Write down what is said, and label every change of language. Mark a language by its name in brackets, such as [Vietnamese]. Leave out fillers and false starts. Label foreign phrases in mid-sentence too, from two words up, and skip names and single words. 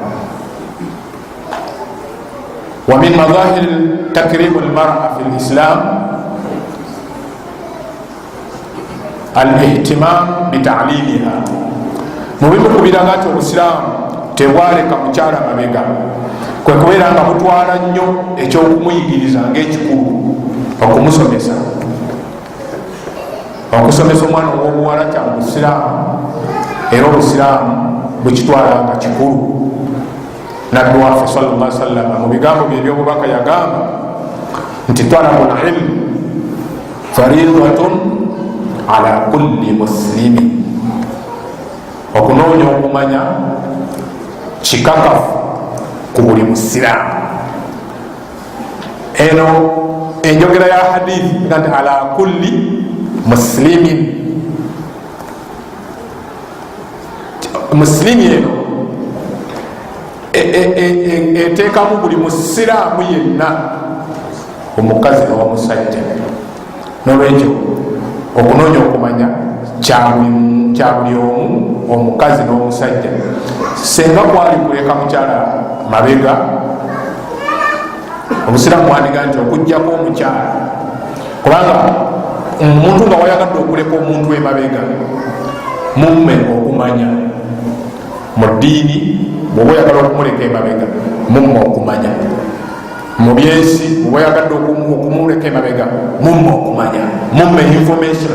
[Arabic] ومن مظاهر تكريم المرأة في الإسلام الاهتمام بتعليمها, [Ganda] mubimu kubiraga nti obusiraamu tebwaleka mukyala mabega, kwe kubeera nga butwala nnyo ekyokumuyigiriza ngaekikulu okumusomesa. okusomesa omwana ow'obuwala kya busiraamu era obusiraamu bwekitwala nga kikulu. nabbi waffe [Arabic] صلى الله عليه وسلم [Ganda] mu bigambo bye ebyobubaka yagamba nti [Arabic] طلب العلم فريضة على كل مسلم, [Ganda] okunoonya okumanya kikakafu ku buli musiraamu. eno enjogera ya hadithi nti [Arabic] على كل مسلم, [Ganda] muslimi eno eteekamu buli musiraamu yenna, omukazi n'omusajja. nolwekyo okunoonya okumanya kya buli omu, omukazi n'omusajja. senga kwali kuleka mukyala mabega, obusiraamu wandiga nti okugjako omukyala, kubanga omuntu nga wayagadde okuleka omuntu emabega mumme okumanya mu ddiini, bwoba oyagala okumuleka emabega mumme okumanya mu byensi, bwoba oyagadde okumuleka emabega mumme okumanya, mumme information.